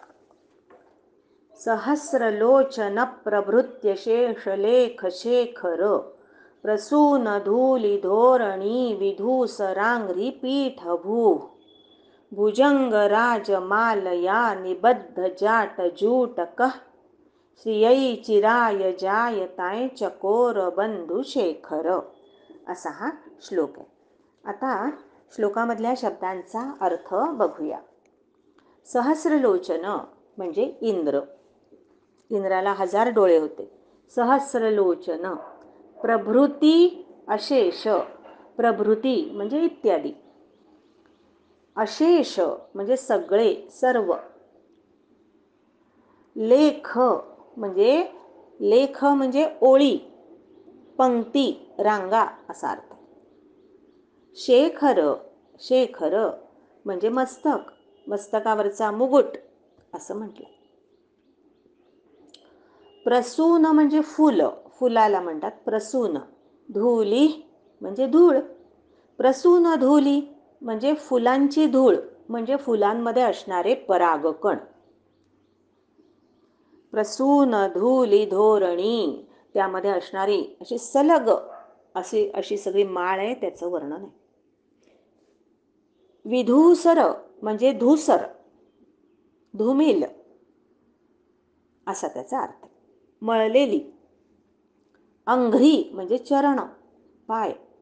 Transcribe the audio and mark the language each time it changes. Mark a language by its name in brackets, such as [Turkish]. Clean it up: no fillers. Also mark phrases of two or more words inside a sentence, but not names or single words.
[Sanskrit] सहस्रलोचन प्रभृत्य शेषलेख शेखर प्रसून धूली धोरणी विधूसरांग्री पीठभू भुजंग राजमालया निबद्ध जाट जूटकः श्रियै चिराय जायताय चकोर बंधू शेखर. [Marathi] असा हा श्लोक आहे. आता श्लोकामधल्या शब्दांचा अर्थ बघूया. सहस्रलोचन म्हणजे इंद्र. इंद्राला 1000 डोळे होते. सहस्रलोचन. [Sanskrit] प्रभृती अशेष. [Marathi] प्रभृती म्हणजे इत्यादी. अशेष म्हणजे सगळे सर्व. लेख म्हणजे ओळी, पंक्ती, रांगा असा अर्थ. शेखर म्हणजे मस्तक, मस्तकावरचा मुकुट असं म्हटलं. प्रसून म्हणजे फुल, फुलाला म्हणतात प्रसून. धूली म्हणजे धूळ. [Sanskrit] प्रसून धूली [Marathi] म्हणजे फुलांची धूळ, म्हणजे फुलांमध्ये असणारे परागकण. [Sanskrit] प्रसून धूली धोरणी [Marathi] त्यामध्ये असणारी अशी सलग अशी सगळी माळ आहे, त्याचं वर्णन आहे. विधूसर म्हणजे धूसर, धूमिल असा त्याचा अर्थ. मळलेली. अंघ्री म्हणजे चरण, पाय.